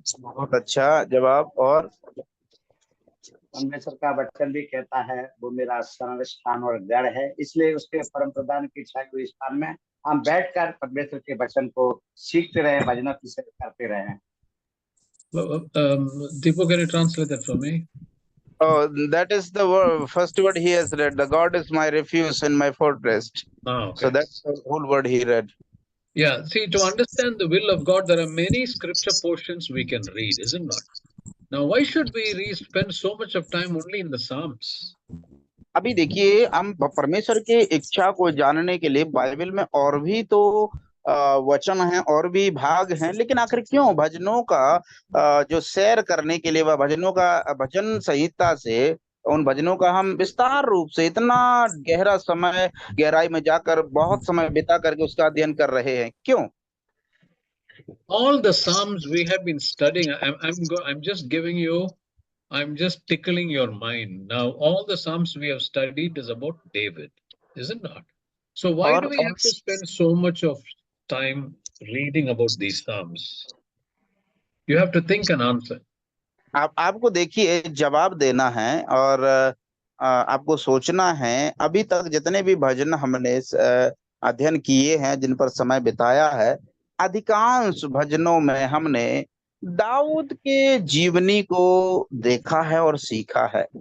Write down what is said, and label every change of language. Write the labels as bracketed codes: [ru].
[hi] बहुत अच्छा जवाब। और परमेश्वर का वचन भी कहता है वो मेरा शरण स्थान और गढ़ है, इसलिए उसके परम प्रधान की छाई हुई स्थान में हम बैठकर परमेश्वर के वचन को सीखते रहे, भजनों की सेवा करते रहे। [en] Deepu, can you translate that for me? Oh, that is the first word he has read. The God is my refuge and my fortress. Okay. So that's the whole word he read. Yeah, see, to understand the will of God, there are many scripture portions we can read, is it not? Now, why should we spend so much of time only in the Psalms? [hi] अभी देखिए, हम परमेश्वर की इच्छा को जानने के लिए बाइबल में और भी तो वचन हैं और भी भाग हैं, लेकिन आखिर क्यों भजनों का जो सैर करने के लिए, वह भजनों का भजन संहिता से उन भजनों का हम विस्तार रूप से इतना गहरा समय गहराई में जाकर बहुत समय बिता करके उसका अध्ययन कर रहे हैं, क्यों? [en] All the Psalms we have been studying, I'm just giving you, I'm just tickling your mind. Now, all the Psalms we have studied is about David, is it not? So why do we have to spend so much of time reading about these Psalms? You have to think and answer. [hi] आपको देखिए जवाब देना है और आपको सोचना है। अभी तक जितने भी भजन हमने अध्ययन किए हैं, जिन पर समय बिताया है, अधिकांश भजनों में हमने दाऊद के जीवनी को देखा है और सीखा है।